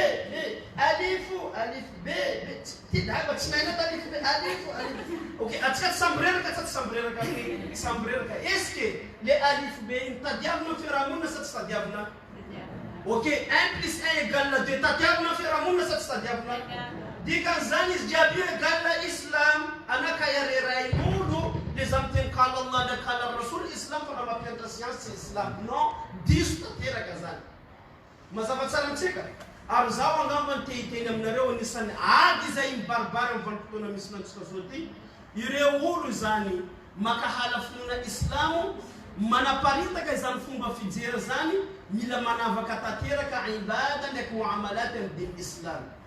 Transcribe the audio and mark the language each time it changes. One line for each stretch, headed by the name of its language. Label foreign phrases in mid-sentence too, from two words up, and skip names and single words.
Malagasy: ty daba tsy maina talifu b alifu ok atsika tsy sambreraka sa tsy sambreraka
French: est-ce que
Malagasy: le alifu b iny tadiavina fiarahamonina sa tsy tadiavina ok
French: 1 plus 1 égale 2
Malagasy: tadiavina fiarahamonina sa tsy tadiavina dikan'izany izy jiaby io égale islam anakayarerain'olo le za miteny
Arabic: kala Allah da kala rasul
Malagasy: islam fa na mampianatra science tsy islam non diso tanteraka zany mazava tsara amintsika ary zaho angambany tehiteny aminareo anisan'ny ady zay mibaribary amin'ny vanim-potoana misy nantsika zao ty ireo olo zany makahala finoana islamo manaparitaka izany fomba fijera zany mila manavaka tanteraka ibada ndraiky muamalat amin'ny diny islam